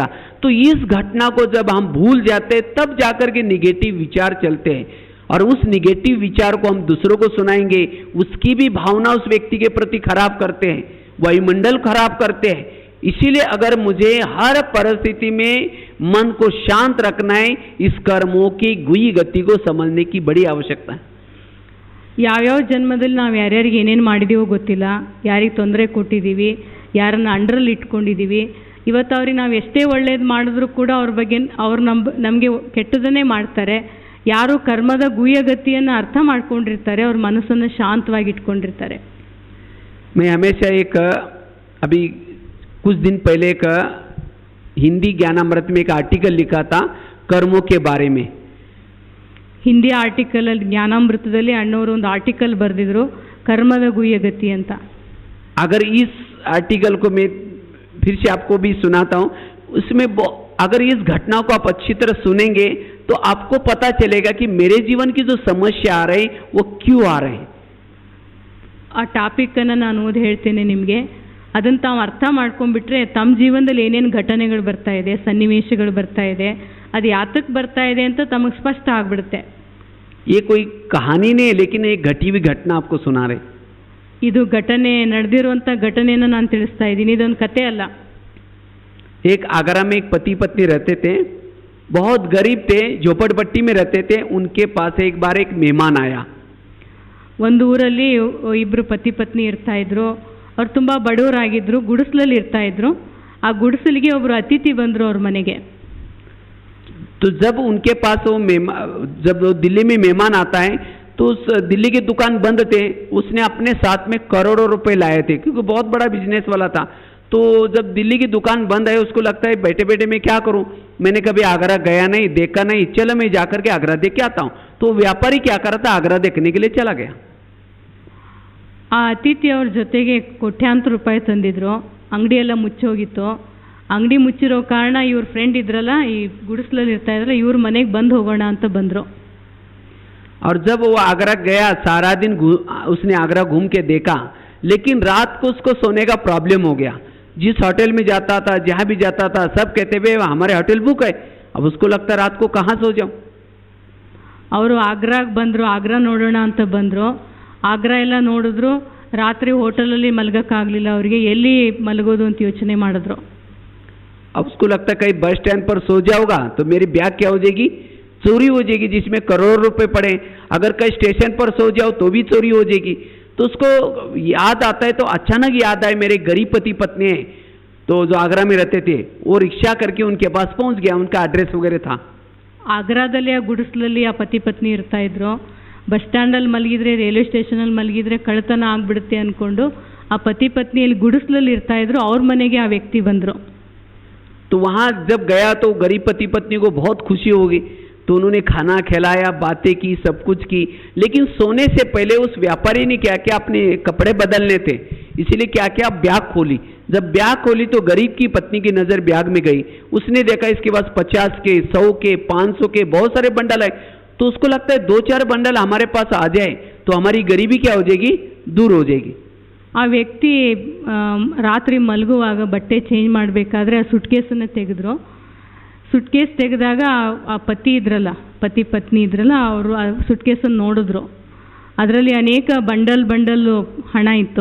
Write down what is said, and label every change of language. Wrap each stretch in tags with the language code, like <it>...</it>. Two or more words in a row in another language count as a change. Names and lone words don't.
<hi>तो इस घटना को जब हम भूल जाते हैं, तब जाकर के निगेटिव विचार चलते हैं, और उस निगेटिव विचार को हम दूसरों को सुनाएंगे, उसकी भी भावना उस व्यक्ति के प्रति खराब करते हैं, वायुमंडल खराब करते हैं. इसीलिए अगर मुझे हर परिस्थिति में मन को शांत रखना है, इस कर्मों की गुई गति को समझने की बड़ी आवश्यकता है.</hi> <kn>ಯಾವ್ಯಾವ ಜನ್ಮದಲ್ಲಿ ನಾವು ಯಾರ್ಯಾರಿಗೆ ಏನೇನು ಮಾಡಿದೀವೋ ಗೊತ್ತಿಲ್ಲ, ಯಾರಿಗೆ ತೊಂದರೆ ಕೊಟ್ಟಿದ್ದೀವಿ, ಯಾರನ್ನ ಅಂಡರಲ್ಲಿ ಇಟ್ಕೊಂಡಿದ್ದೀವಿ. ಇವತ್ತು ಅವ್ರಿಗೆ ನಾವು ಎಷ್ಟೇ ಒಳ್ಳೇದು ಮಾಡಿದ್ರೂ ಕೂಡ ಅವ್ರ ಬಗ್ಗೆ ಅವ್ರು ನಮಗೆ ಕೆಟ್ಟದನ್ನೇ ಮಾಡ್ತಾರೆ. ಯಾರು ಕರ್ಮದ ಗುಯ್ಯ ಗತಿಯನ್ನು ಅರ್ಥ ಮಾಡ್ಕೊಂಡಿರ್ತಾರೆ, ಅವ್ರ ಮನಸ್ಸನ್ನು ಶಾಂತವಾಗಿ ಇಟ್ಕೊಂಡಿರ್ತಾರೆ.</kn> <hi>मैं हमेशा एक अभी कुछ दिन पहले एक हिंदी ज्ञानामृत में एक आर्टिकल लिखा था कर्मों के बारे में.</hi> <kn>ಹಿಂದಿ ಆರ್ಟಿಕಲಲ್ಲಿ ಜ್ಞಾನಾಮೃತದಲ್ಲಿ ಅಣ್ಣವರು ಒಂದು ಆರ್ಟಿಕಲ್ ಬರೆದಿದ್ರು, ಕರ್ಮದ ಗುಯ್ಯಗತಿ ಅಂತ.</kn> <hi>अगर इस आर्टिकल को मैं फिर से आपको भी सुनाता हूँ, उसमें अगर इस घटना को आप अच्छी तरह सुनेंगे तो आपको पता चलेगा कि मेरे जीवन की जो समस्या आ रही वो क्यों आ रहे हैं.</hi> <kn>ಆ ಟಾಪಿಕನ್ನು ನಾನು ಓದಿ ಹೇಳ್ತೇನೆ ನಿಮಗೆ. ಅದನ್ನು ತಾವು ಅರ್ಥ ಮಾಡ್ಕೊಂಡ್ಬಿಟ್ರೆ ತಮ್ಮ ಜೀವನದಲ್ಲಿ ಏನೇನು ಘಟನೆಗಳು ಬರ್ತಾ ಇದೆ, ಸನ್ನಿವೇಶಗಳು ಬರ್ತಾ ಇದೆ, ಅದು ಯಾತಕ್ಕೆ ಬರ್ತಾ ಇದೆ ಅಂತ ತಮಗೆ ಸ್ಪಷ್ಟ ಆಗ್ಬಿಡುತ್ತೆ.</kn> <hi>ये कोई कहानी नहीं है, लेकिन एक घटी हुई घटना आपको सुना रहे.</hi> <kn>ಇದು ಘಟನೆ ನಡೆದಿರುವಂಥ ಘಟನೆಯನ್ನು ನಾನು ತಿಳಿಸ್ತಾ ಇದ್ದೀನಿ, ಇದೊಂದು ಕತೆ ಅಲ್ಲ.</kn> <hi>एक आगरा में एक पति पत्नी रहते थे, बहुत गरीब थे, झोपड़पट्टी में रहते थे. उनके पास एक बार एक मेहमान आया.</hi> <kn>ಒಂದು ಊರಲ್ಲಿ ಇಬ್ಬರು ಪತಿ ಪತ್ನಿ ಇರ್ತಾ ಇದ್ರು. ಅವ್ರು ತುಂಬ ಬಡವರಾಗಿದ್ದರು, ಗುಡಿಸಲಲ್ಲಿ ಇರ್ತಾ ಇದ್ರು. ಆ ಗುಡಿಸಲಿಗೆ ಒಬ್ಬರು ಅತಿಥಿ ಬಂದರು ಅವ್ರ ಮನೆಗೆ.</kn> <hi>तो जब उनके पास वो जब वो दिल्ली में मेहमान आता है, तो उस दिल्ली की दुकान बंद थे, उसने अपने साथ में करोड़ों रुपए लाए थे, क्योंकि बहुत बड़ा बिजनेस वाला था. तो जब दिल्ली की दुकान बंद है, उसको लगता है बैठे बैठे मैं क्या करूं, मैंने कभी आगरा गया नहीं, देखा नहीं, चलो मैं जाकर के आगरा देख के आता हूं. तो व्यापारी क्या कर रहा था, आगरा देखने के लिए चला गया.</hi> <kn>ಆ ಅತಿಥಿ ಅವ್ರ ಜೊತೆಗೆ ಕೋಟ್ಯಾಂತರ ರೂಪಾಯಿ ತಂದಿದ್ರು. ಅಂಗಡಿ ಎಲ್ಲ ಮುಚ್ಚೋಗಿತ್ತು. ಅಂಗಡಿ ಮುಚ್ಚಿರೋ ಕಾರಣ ಇವ್ರ ಫ್ರೆಂಡ್ ಇದ್ರಲ್ಲ, ಈ ಗುಡಿಸಲಲ್ಲಿ ಇರ್ತಾ ಇದ್ರಲ್ಲ, ಇವ್ರ ಮನೆಗೆ ಬಂದು ಹೋಗೋಣ ಅಂತ ಬಂದರು.</kn> <hi>और जब वो आगरा गया, सारा दिन उसने आगरा घूम के देखा, लेकिन रात को उसको सोने का प्रॉब्लम हो गया. जिस होटल में जाता था, जहाँ भी जाता था, सब कहते हुए हमारे होटल बुक है. अब उसको लगता रात को कहाँ सो जाऊँ.</hi> <kn>ಅವರು ಆಗ್ರಾಗೆ ಬಂದರು, ಆಗ್ರಾ ನೋಡೋಣ ಅಂತ ಬಂದರು. ಆಗ್ರಾ ಎಲ್ಲ ನೋಡಿದ್ರು, ರಾತ್ರಿ ಹೋಟೆಲಲ್ಲಿ ಮಲಗೋಕ್ಕಾಗಲಿಲ್ಲ ಅವರಿಗೆ. ಎಲ್ಲಿ ಮಲಗೋದು ಅಂತ ಯೋಚನೆ ಮಾಡಿದ್ರು.</kn> <hi>अब उसको लगता है कहीं</hi> <en>bus stand</en> <hi>पर सो जाऊंगा तो मेरी बैग क्या हो जाएगी, चोरी हो जाएगी, जिसमें करोड़ रुपए पड़े. अगर कहीं स्टेशन पर सो जाओ तो भी चोरी हो जाएगी. तो उसको याद आता है, तो अचानक याद आए मेरे गरीब पति पत्नी हैं, तो जो आगरा में रहते थे, वो रिक्शा करके उनके पास पहुंच गया. उनका एड्रेस वगैरह था.</hi> <kn>ಆಗ್ರಾದಲ್ಲಿ ಆ ಗುಡಿಸಲಲ್ಲಿ ಆ ಪತಿ ಪತ್ನಿ ಇರ್ತಾ ಇದ್ರು.</kn> <en>bus standalli</en> <kn>ಮಲಗಿದ್ರೆ,</kn> <en>railway stationalli</en> <kn>ಮಲಗಿದ್ರೆ ಕಳ್ಳತನ ಆಗಿಬಿಡುತ್ತೆ ಅಂದ್ಕೊಂಡು ಆ ಪತಿ ಪತ್ನಿಯಲ್ಲಿ ಗುಡಿಸಲಲ್ಲಿ ಇರ್ತಾ ಇದ್ರು. ಅವ್ರ ಮನೆಗೆ ಆ ವ್ಯಕ್ತಿ ಬಂದರು.</kn> <hi>तो वहाँ जब गया तो गरीब पति पत्नी को बहुत खुशी होगी, तो उन्होंने खाना खिलाया, बातें की, सब कुछ की। लेकिन सोने से पहले उस व्यापारी ने क्या किया, अपने कपड़े बदलने थे, इसीलिए क्या किया, बैग खोली। जब बैग खोली तो गरीब की पत्नी की नज़र बैग में गई। उसने देखा इसके पास 50 के, 100 के, 500 के बहुत सारे बंडल है। तो उसको लगता है 2-4 बंडल हमारे पास आ जाए तो हमारी गरीबी क्या हो जाएगी, दूर हो जाएगी।</hi> <kn>ಆ ವ್ಯಕ್ತಿ ರಾತ್ರಿ ಮಲಗುವಾಗ ಬಟ್ಟೆ ಚೇಂಜ್ ಮಾಡಬೇಕಾದ್ರೆ ಆ ಸುಟ್ಕೇಸನ್ನು ತೆಗೆದ್ರು. ಸುಟ್ಕೇಸ್ ತೆಗೆದಾಗ ಆ ಪತಿ ಇದ್ರಲ್ಲ, ಪತಿ ಪತ್ನಿ ಇದ್ರಲ್ಲ, ಅವರು ಆ ಸುಟ್ಕೇಸನ್ನು ನೋಡಿದ್ರು. ಅದರಲ್ಲಿ ಅನೇಕ ಬಂಡಲ್ ಹಣ ಇತ್ತು.</kn>